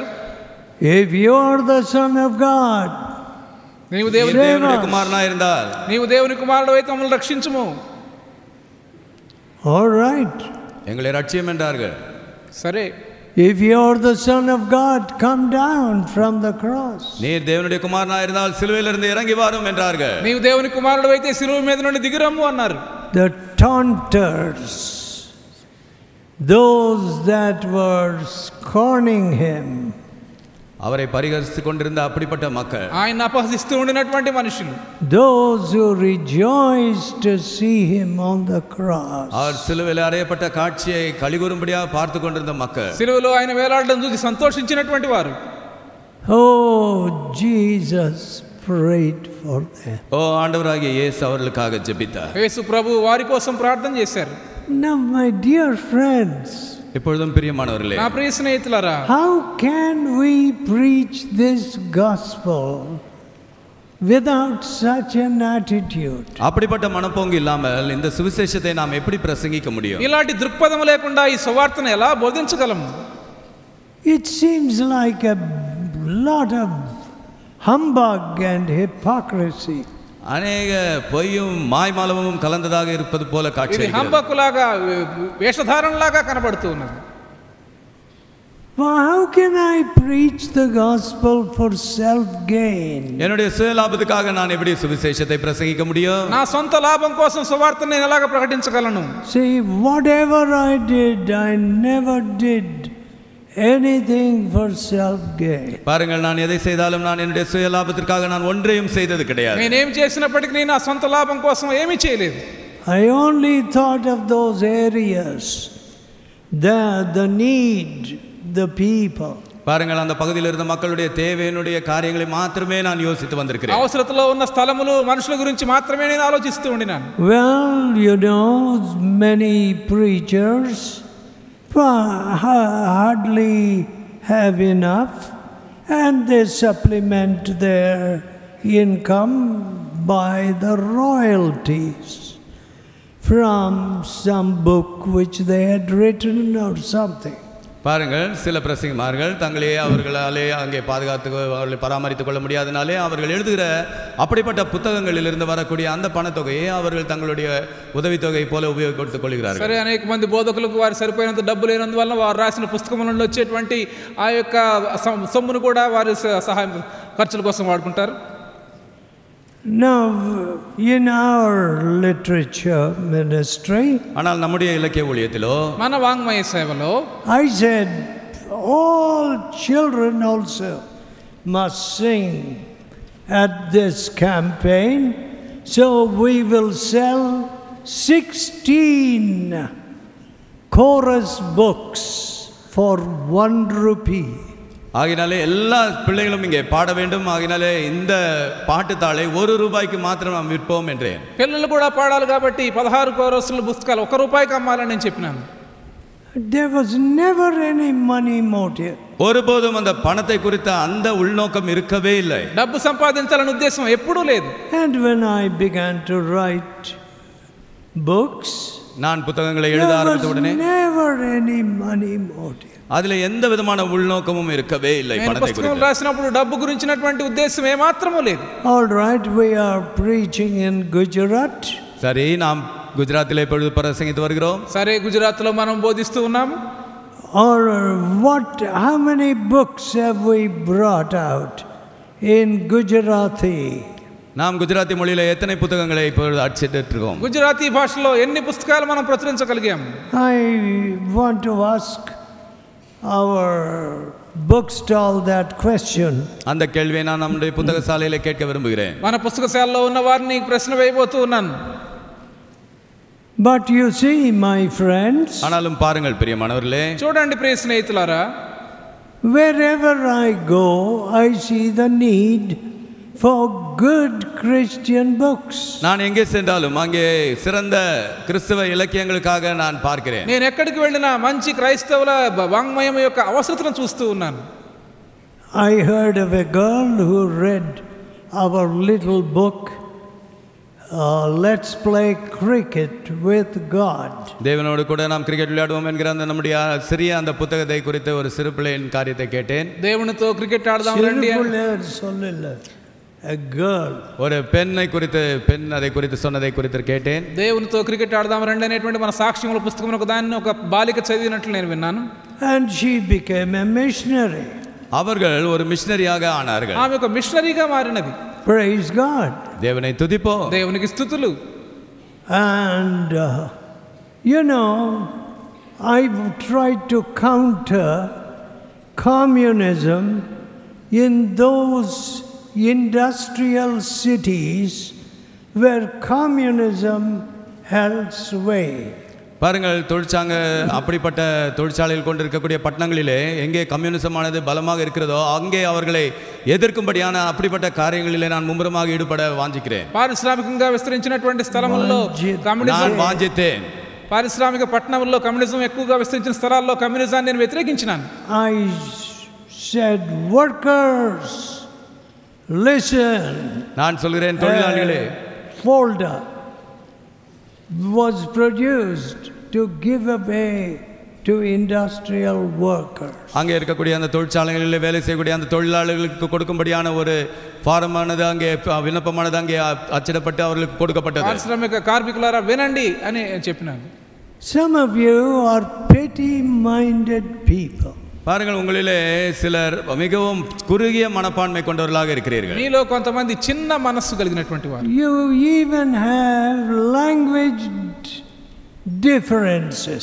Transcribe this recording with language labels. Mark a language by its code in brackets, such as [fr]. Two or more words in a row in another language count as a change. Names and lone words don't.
[en] if you are the Son of God, [te] నీవు దేవుని కుమారునా இருந்தால், నీవు దేవుని కుమారుడు అయితే మమ్మల్ని రక్షించుము. [en] all right, [ta] எங்களை ரட்சியும் என்றார்கள். [te] సరే, [en] if you are the Son of God, come down from the cross. [ta] நீர் தேவனுடைய குமாரனா இருந்தால் சிலுவையிலிருந்து இறங்கி வாரும் என்றார்கள். [te] నీవు దేవుని కుమారుడు అయితే సిలువ మీద నుండి దిగిరమ్ము అన్నారు. [en] The taunters, those that were scorning him, [ta] அவரை பரிகரித்துக் கொண்டிருந்த அப்படிப்பட்ட மக்கள், [te] ఆయన అపహసిస్తూ ఉండినటువంటి మనుషులు, [en] those who rejoiced to see him on the cross, [ta] அவர் சிலுவையில் அறையப்பட்ட காட்சியை கலிகூறும்படியாக பார்த்து கொண்டிருந்த மக்கள், [te] సిలువలో ఆయన వేలాడడం చూసి సంతోషించినటువంటి వారు, [en] oh, Jesus prayed for them. [ta] ஓ ஆண்டவராகிய இயேசு அவர்களுக்காக ஜெபித்தார். [te] యేసు ప్రభు వారి కోసం ప్రార్థన చేశారు. [en] Now, my dear friends, [ta] இப்பொழுதும் பிரியமானவர்களே, [te] నా ప్రియ స్నేహితులారా, [en] how can we preach this gospel without such an attitude? [ta] அப்படிப்பட்ட மனப்போங்கு இல்லாமல் இந்த சுவிசேஷத்தை நாம் எப்படி பிரசங்கிக்க முடியும்? [te] ఇలాంటి దృక్పథం లేకుండా ఈ సువార్తను ఎలా బోధించగలము? [en] It seems like a lot of humbug and hypocrisy. [ta] அநேக பொய்யும் மாய்மாலமும் கலந்ததாக இருப்பது போல காட்சி. [te] ఇది హంబకులాగా, వేషధారణలాగా కనబడుతూ ఉన్నది. [en] Well, how can I preach the gospel for self gain? [ta] என்னுடைய சுயலாபத்துக்காக நான் எப்படி சுவிசேஷத்தை பிரசங்கிக்க முடியும்? [te] నా సొంత లాభం కోసం సువార్తను నేను ఎలాగ ప్రకటించగలను? [en] See, whatever I did, I never did anything for self gain. [ta] பாருங்கள், நான் எதை செய்தாலும் நான் என்னுடைய சுயலாபத்திற்காக நான் ஒன்றையும் செய்தது கிடையாது. [te] నేనేం చేసినప్పటికీ నేను నా సొంత లాభం కోసం ఏమీ చేయలేదు. [en] I only thought of those areas, the need, the people. [ta] பாருங்கள், அந்த பகுதியில் இருந்த மக்களுடைய தேவையினுடைய காரியங்களை மாத்திரமே நான் யோசித்து வந்திருக்கிறேன். [te] అవసరతలో ఉన్న స్థలములు, మనుషుల గురించి మాత్రమే నేను ఆలోచిస్తూ ఉండినాను. [en] Well, you know, many preachers hardly have enough, and they supplement their income by the royalties from some book which they had written or something. [ta] பாருங்கள், சில பிரசங்கிமார்கள் தங்களே அவர்களாலே அங்கே பாதுகாத்து அவர்களை பராமரித்துக் கொள்ள முடியாதனாலே அவர்கள் எழுதுகிற அப்படிப்பட்ட புத்தகங்களிலிருந்து வரக்கூடிய அந்த பணத்தொகையை அவர்கள் தங்களுடைய உதவித்தொகை போல உபயோகித்துக் கொள்கிறார்கள். [te] సరే, అనేక మంది బోధకులకు వారు సరిపోయినంత డబ్బు లేనందువల్ల వారు రాసిన పుస్తకముల నుండి వచ్చేటువంటి ఆ యొక్క సొమ్మును కూడా వారి సహాయం ఖర్చుల కోసం వాడుకుంటారు. [en] Now, in our literature ministry, [ta] ஆனால் நம்முடைய இலக்கிய ஊழியத்திலோ [te] మన వాంగ్మయ సేవలో [en] I said all children also must sing at this campaign, so we will sell 16 chorus books for 1 rupee. [ta] ஆகினாலே எல்லா பிள்ளைகளும் இங்கே பாட வேண்டும். ஆகினாலே இந்த பாட்டுத்தாளை 1 ரூபாய்க்கு மாத்திரம் நாம் விற்போம் என்றேன். [te] పిల్లలు కూడా పాడాలి కాబట్టి 16 కోరస్ల పుస్తకాలు 1 రూపాయికి అమ్మాలని నేను చెప్పినాను. [en] There was never any money motive. [ta] ஒருபோதும் அந்த பணத்தை குறித்த அந்த உள்நோக்கம் இருக்கவே இல்லை. [te] డబ్బు సంపాదించాలనే ఉద్దేశం ఎప్పుడూ లేదు. [en] And when I began to write books, [ta] நான் புத்தகங்களை எழுத ஆரம்பித்த உடனே [en] never any money motive. [ta] அதிலே எந்த விதமான உள்நோக்கமும் இருக்கவே இல்லை. பணத்தை குறித்து [te] రాసినప్పుడు డబ్బు గురించినటువంటి ఉద్దేశం ఏమాత్రమూ లేదు. [en] All right, we are preaching in Gujarat. [ta] சரி, நாம் குஜராத்திலே இப்பொழுது பிரசங்கித்து வருகிறோம். [te] సరే, గుజరాత్లో మనం బోధిస్తూ ఉన్నాము. [en] Or how many books have we brought out in Gujarati? [ta] நாம் குஜராத்தி மொழியில எத்தனை புத்தகங்களை இப்பொழுது அச்சிட்டு இருக்கோம்? [te] గుజరాతీ భాషలో ఎన్ని పుస్తకాలు మనం ప్రచురించగలిగాం? [en] I want to ask our bookstall that question. [ta] அந்த கேள்வியை நான் நம்முடைய புத்தக சாலையில கேட்க விரும்புகிறேன். [te] మన పుస్తకశాలలో ఉన్న వారిని ప్రశ్న వేయబోతూ ఉన్నాను. [en] But you see, my friends, [ta] ஆனாலும் பாருங்கள் பிரியமானவர்களே, [te] చూడండి ప్రియ స్నేహితులారా, [en] wherever I go, I see the need for good Christian books. [ta] நான் எங்கே சென்றாலும் அங்கே சிறந்த கிறிஸ்தவ இலக்கியங்களுக்காக நான் பார்க்கிறேன். [te] నేను ఎక్కడికి వెళ్ళినా మంచి క్రైస్తవుల వాంగ్మయం యొక్క అవసరతను చూస్తూ ఉన్నాను. [en] I heard of a girl who read our little book, Let's Play Cricket with God. [ta] தேவனோடு கூட நாம் கிரிக்கெட் விளையாடுவோம் என்கிற அந்த நம்முடைய சிறிய அந்த புத்தகத்தை குறித்து ஒரு சிறு பிள்ளையின் காரியத்தை கேட்டேன். [te] దేవునితో క్రికెట్ ఆడదాం రండి. [en] A girl. [ta] ஒரு பெண்ணை குறித்து அதை குறித்து சொன்னதை குறித்து கேட்டேன். [te] దేవునితో క్రికెట్ ఆడదాం రండి అనేటువంటి మన సాక్ష్యముల పుస్తకంలో దాన్ని ఒక బాలిక చదివినట్లు నేను విన్నాను. [en] And she became a missionary. [ta] அவர்கள் ஒரு மிஷனரியாக ஆனார்கள். [te] ఆమె ఒక మిషనరీగా మారినది. [en] Praise God. [ta] தேவனை துதிப்போம். [te] దేవునికి స్తుతులు. [en] And you know, I tried to counter communism in those industrial cities where communism held sway. [ta] பாருங்கள், அப்படிப்பட்ட தொழிற்சாலையில் கொண்டிருக்கக்கூடிய பட்டணங்களிலே எங்கே கம்யூனிசமானது பலமாக இருக்கிறதோ அங்கே அவர்களை எதிர்க்கும்படியான அப்படிப்பட்ட காரியங்களிலே நான் மும்முரமாக ஈடுபட வாஞ்சிக்கிறேன். [te] పారిశ్రామికంగా విస్తరించినటువంటి స్థలముల్లో కమ్యూనిజం వాంఛితేన్. పారిశ్రామిక పట్టణముల్లో కమ్యూనిజం ఎక్కువగా విస్తరించిన స్థలాల్లో కమ్యూనిజాన్ని నేను వ్యతిరేకించినాను. [en] I said, workers, listen. [ta] நான் சொல்கிறேன், தொழிலாளிகளே, [en] folder was produced to give away to industrial workers. [ta] அங்கே இருக்கக்கூடிய அந்த தொழிற்சாலைகளில் வேலை செய்யக்கூடிய அந்த தொழிலாளர்களுக்கு கொடுக்கும்படியான ஒரு ஃபாரமானது அங்கே விண்ணப்பமானது அங்கே அச்சிடப்பட்டு அவர்களுக்கு கொடுக்கப்பட்டது. [te] పారిశ్రామిక కార్మికులారా వినండి అని చెప్పినాను. [en] Some of you are petty minded people. [ta] பாருங்கள், உங்களிலே சிலர் மிகவும் குறுகிய மனப்பான்மை கொண்டவர்களாக இருக்கிறீர்கள். [te] మీలో కొంతమంది చిన్న మనస్సు కలిగినటువంటి వారు. [en] You even have language differences.